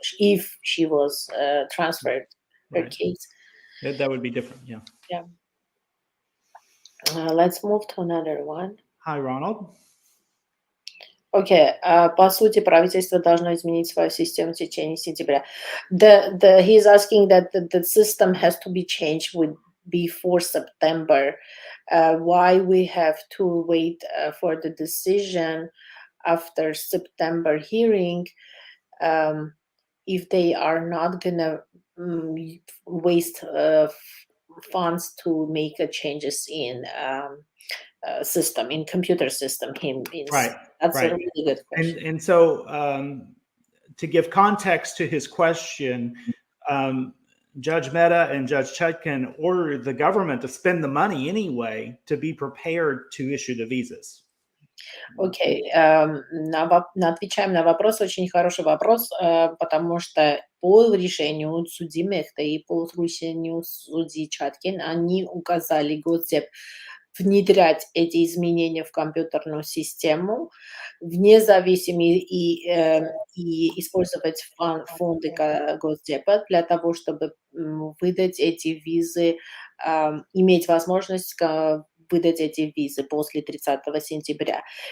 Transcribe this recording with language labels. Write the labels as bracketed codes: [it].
[en] If she was transferred her case. That would be different, yeah. Yeah. Let's move to another one. Hi, Ronald. [ru] Окей, по сути, правительство должно изменить свою систему в течение сентября. [en] He's asking that the system has to be changed before September. Why we have to wait for the decision after September hearing, if they are not gonna waste funds to make changes in system, in computer system. Right. That's a Right. really good question. And so to give context to his question, Judge Mehta and Judge Chutkan ordered the government to spend the money anyway to be prepared to issue the visas. [ru] Окей, отвечаем на вопрос. Очень хороший вопрос, потому что по решению судьи Мехта и по решению судьи Чаткин они указали Госдеп внедрять эти изменения в компьютерную систему, вне зависимости и использовать фонды Госдепа для того, чтобы выдать эти визы, иметь возможность выдать эти визы после 30 сентября.